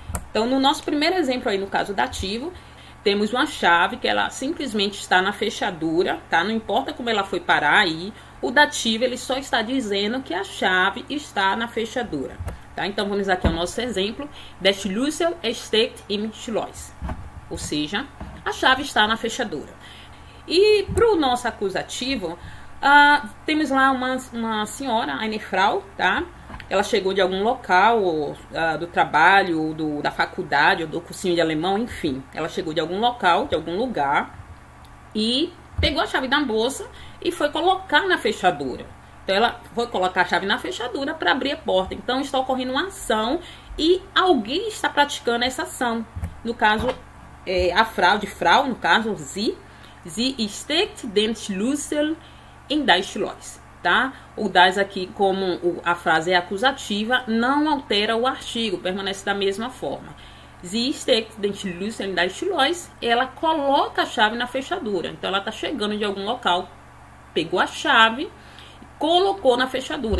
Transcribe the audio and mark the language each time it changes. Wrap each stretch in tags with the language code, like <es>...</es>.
<pt>Então, no nosso primeiro exemplo aí, no caso dativo, temos uma chave que ela simplesmente está na fechadura, tá? Não importa como ela foi parar aí, o dativo ele só está dizendo que a chave está na fechadura, tá? Então, vamos aqui ao nosso exemplo.</pt> <de>Der Schlüssel steckt im Schloss.</de> <pt>Ou seja, a chave está na fechadura. E para o nosso acusativo, temos lá uma senhora, eine Frau, tá? Ela chegou de algum local, do trabalho, da faculdade, ou do cursinho de alemão, enfim. Ela chegou de algum local, de algum lugar, e pegou a chave da bolsa e foi colocar na fechadura. Então, ela foi colocar a chave na fechadura para abrir a porta. Então, está ocorrendo uma ação e alguém está praticando essa ação. No caso, a Frau, de Frau, no caso,</pt> <de>sie steckt den Schlüssel in das Schloss.</de> <pt>Tá? O das aqui, como a frase é acusativa, não altera o artigo, permanece da mesma forma.</pt> <de>Sie steckt den Schlüssel in das Schloss,</de> <pt>ela coloca a chave na fechadura. Então, ela está chegando de algum local, pegou a chave, colocou na fechadura.</pt>